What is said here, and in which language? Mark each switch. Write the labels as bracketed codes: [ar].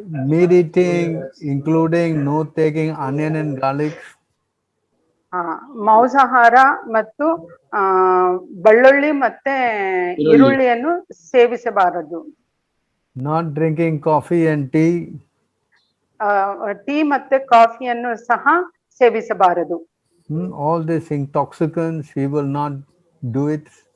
[en] Meat eating, including no taking onion and garlic. [kn] ಮಾಂಸಾಹಾರ ಮತ್ತು ಬೆಳ್ಳುಳ್ಳಿ ಮತ್ತೆ ಈರುಳ್ಳಿಯನ್ನು ಸೇವಿಸಬಾರದು. [en] Not drinking coffee and tea. [kn] Tea ಮತ್ತೆ ಕಾಫಿಯನ್ನು ಸಹ ಸೇವಿಸಬಾರದು. [en] All these intoxicants, he will not do it.